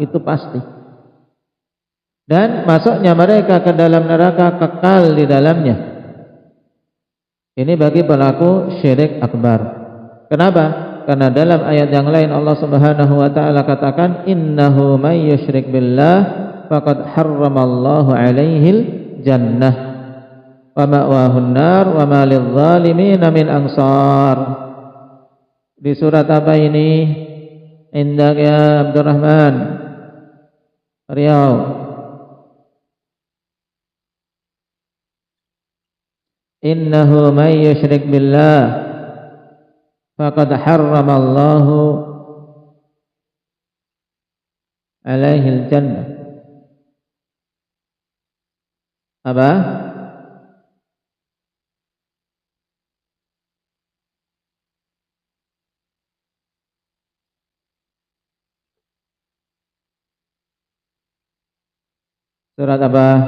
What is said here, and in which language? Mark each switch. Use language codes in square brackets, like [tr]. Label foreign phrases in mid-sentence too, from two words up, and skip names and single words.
[id] Itu pasti. Dan masuknya mereka ke dalam neraka kekal di dalamnya. Ini bagi pelaku syirik akbar. Kenapa? Karena dalam ayat yang lain [ar] Allah سبحانه وتعالى katakan إنه من يشرك بالله فقد حرم الله عليه الجنة ومأواه النار وما للظالمين من أنصار. [id] Di surat apa ini? Indak ya Abdurrahman Riau. [ar] إنه من يشرك بالله فقد حرم الله عليه الجنة. [id] Apa? Surat apa?